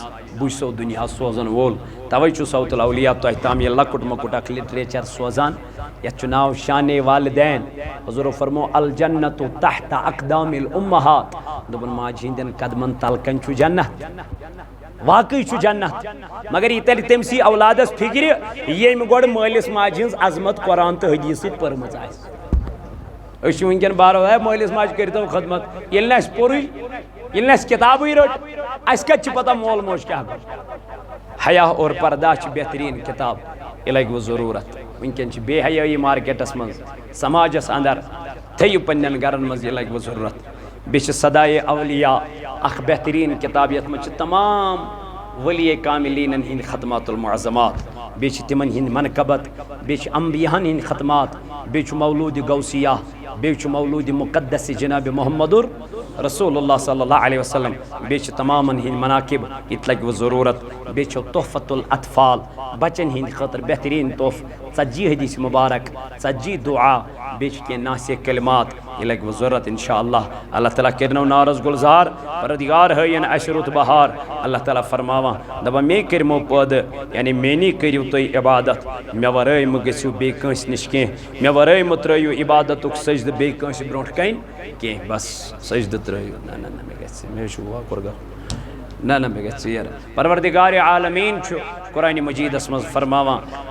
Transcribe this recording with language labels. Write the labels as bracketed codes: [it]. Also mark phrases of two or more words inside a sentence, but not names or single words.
[ks] بہٕ چھُسو دُنیاہس سوزن وول توے چھُ صوت الاولیاء تۄہہِ تام یہِ لۄکُٹ مۄکُٹ اکھ لِٹریچر سوزان یتھ چھُ ناو شانِ والدین حضورو فرمو [ar] الجنت تحت اقدام الامہات [ks] دوٚپُن ماجہِ ہٕنٛدٮ۪ن قدمن تل کنۍ چھُ جنت واقعی چھُ جنت مگر یہِ ترِ تٔمسٕے اولادس فکرِ ییٚمۍ گۄڈٕ مٲلِس ماجہِ ہٕنٛز عظمت قرآن تہٕ حدیٖث سۭتۍ پٔرمٕژ آسہِ أسۍ چھِ وٕنکٮ۪ن بارو ہے مٲلِس ماجہِ کٔرۍتو خدمت ییٚلہِ نہٕ اَسہِ پوٚرُے ییٚلہِ نہٕ اَسہِ کِتابٕے رٔٹ اَسہِ کَتہِ چھِ پتہ مول موج کیٛاہ گوٚو حیا اور پردہ چھِ بہتریٖن کِتاب یہِ لگہِ وۄنۍ ضروٗرت وٕنکٮ۪ن چھِ بے حیٲیی مارکیٹس منٛز سماجس انٛدر تھٲیِو پننٮ۪ن گرن منٛز یہِ لگہِ وۄنۍ ضروٗرت بیٚیہِ چھِ صدایے اولیاء اکھ بہتریٖن کِتاب یتھ منٛز چھِ تمام ولیے کاملینن ہٕنٛدۍ ختمات المعظمات بیٚیہِ چھِ تِمن ہٕنٛدۍ منقبت بیٚیہِ چھِ انبیاہن ہٕنٛدۍ ختمات بیٚیہِ چھُ مولوٗدِ غوثیہ بیٚیہِ چھُ مولوٗدِ مقدس جناب [ar] محمد رسول اللہ صلی اللہ علیہ وسلم [ks] بیٚیہِ چھِ تمامن ہٕنٛدۍ مناقب یہِ تہِ لگہِ وۄنۍ ضروٗرت بیٚیہِ چھُ تحفت الاطفال بچن ہٕنٛدِ خٲطرٕ بہتریٖن تحفہٕ 40 حدیث مبارک 40 دعا بیٚیہِ چھِ کینٛہہ ناصح کلمات یہِ لگہِ وۄنۍ ضروٗرت [ar] انشاء اللہ اللہ تعالیٰ [ks] کٔرنو نارس گُلزار پروردگار ہٲیِن اَسہِ رُت بہار [ar] اللہ تعالیٰ [ks] فرماوان دپان مے کٔرۍمو پٲدٕ یعنی میٛٲنی کٔرِو تُہۍ عبادت مےٚ ورٲے مہ گٔژھِو بیٚیہِ کٲنٛسہِ نِش کینٛہہ مےٚ ورٲے مہ ترٛٲیِو عبادتُک سجدٕ بیٚیہِ کٲنٛسہِ برونٛٹھ کَنۍ کینٛہہ بس سجدٕ ترٛٲیِو نہ مےٚ گژھِ مےٚ چھُ واکُر گژھُن نہ مےٚ گژھِ ژیر پروردگار عالمیٖن چھُ قرآنِ مجیٖدس منٛز فرماوان